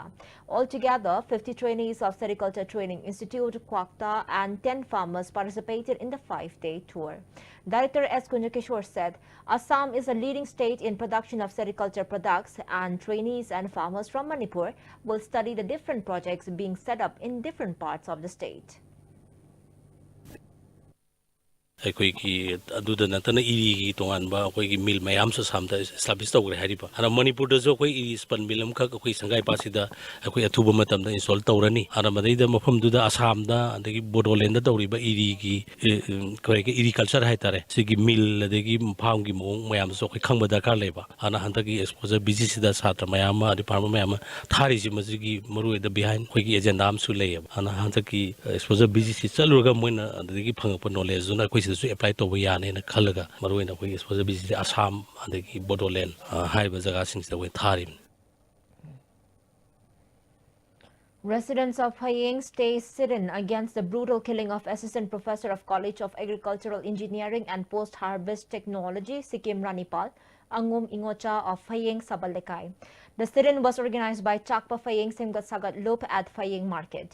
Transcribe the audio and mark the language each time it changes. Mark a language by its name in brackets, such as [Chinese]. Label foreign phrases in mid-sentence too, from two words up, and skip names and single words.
[English] Altogether, 50 trainees of Sericulture Training Institute, Kwakta, and 10 farmers participated in the 5-day tour. Director S. Kunjakishwar said, Assam is a leading state in production of sericulture products, and trainees and farmers from Manipur will study the different projects being set up in different parts of the state. [Manipuri] ꯑꯩꯈꯣꯏꯒꯤ ꯑꯗꯨꯗ ꯅꯠꯇꯅ ꯏꯔꯤꯒꯤ ꯇꯣꯉꯥꯟꯕ ꯑꯩꯈꯣꯏꯒꯤ ꯃꯤꯜ ꯃꯌꯥꯝꯁꯨ ꯑꯁꯥꯝꯗ ꯏꯁꯇꯥꯕ꯭ꯂꯤꯁ ꯇꯧꯈ꯭ꯔꯦ ꯍꯥꯏꯔꯤꯕ ꯑꯗ ꯃꯅꯤꯄꯨꯔꯗꯁꯨ ꯑꯩꯈꯣꯏ ꯏꯔꯤ [English] spun mill [Manipuri] ꯑꯃꯈꯛ ꯑꯩꯈꯣꯏ ꯁꯪꯒꯥꯏꯄꯥꯠꯁꯤꯗ ꯑꯩꯈꯣꯏ ꯑꯊꯨꯕ ꯃꯇꯝꯗ ꯏꯟꯁꯇꯣꯜ ꯇꯧꯔꯅꯤ ꯑꯗ ꯃꯗꯩꯗ ꯃꯐꯝꯗꯨꯗ ꯑꯁꯥꯝꯗ ꯑꯗꯒꯤ ꯕꯣꯗꯣꯂꯦꯟꯗ ꯇꯧꯔꯤꯕ ꯏꯔꯤꯒꯤ ꯑꯩꯈꯣꯏꯒꯤ ꯏꯔꯤꯀꯜꯆꯔ ꯍꯥꯏꯇꯥꯔꯦ ꯁꯤꯒꯤ ꯃꯤꯜ ꯑꯗꯒꯤ ꯐꯥꯝꯒꯤ ꯃꯑꯣꯡ ꯃꯌꯥꯝꯁꯨ ꯑꯩꯈꯣꯏ ꯈꯪꯕ ꯗꯔꯀꯥꯔ ꯂꯩꯕ ꯑꯗꯨꯅ ꯍꯟꯗꯛꯀꯤ [English] exposure visitsida [Manipuri] ꯁꯥꯇ꯭ꯔ ꯃꯌꯥꯝ ꯑꯃ ꯑꯗꯩ ꯐꯥꯔꯃꯔ ꯃꯌꯥꯝ ꯑꯃ ꯊꯥꯔꯤꯁꯤ ꯃꯁꯤꯒꯤ ꯃꯔꯨꯑꯣꯏꯅ ꯕꯤꯍꯥꯏꯟ ꯑꯩꯈꯣꯏꯒꯤ ꯑꯦꯖꯦꯟꯗꯥ ꯑꯃꯁꯨ ꯂꯩꯌꯦꯕ ꯑꯗꯨꯅ ꯍꯟꯗꯛꯀꯤ [English] exposure visitsi [Manipuri] ꯆꯠꯂꯨꯔꯒ ꯃꯣꯏꯅ ꯑꯗꯨꯗꯒꯤ ꯐꯪꯉꯛꯄ ꯅꯣꯂꯦꯖꯇꯨꯅ ꯑꯩꯈꯣꯏ ꯁꯤꯗꯁꯨ ꯑꯦꯄ꯭ꯂꯥꯏ ꯇꯧꯕ ꯌꯥꯅꯦꯅ ꯈꯜꯂꯒ ꯃꯔꯨꯑꯣꯏꯅ ꯑꯩꯈꯣꯏꯒꯤ [English] exposure visitsi [Manipuri] ꯑꯁꯥꯝ ꯑꯗꯒꯤ ꯕꯣꯗꯣꯂꯦꯟ ꯍꯥꯏꯔꯤꯕ ꯖꯒꯥꯁꯤꯡꯁꯤꯗ ꯑꯩꯈꯣꯏ ꯊꯥꯔꯤꯕꯅꯤ. [English] Residents of Phayeng stay sit-in against the brutal killing of Assistant Professor of College of Agricultural Engineering and Post-Harvest Technology, Sikkim Ranipal, Angum Ingocha of Phayeng Sabalekai. The sit-in was organized by Chakpa Phayeng Semgat Sagat Lop at Phayeng Market.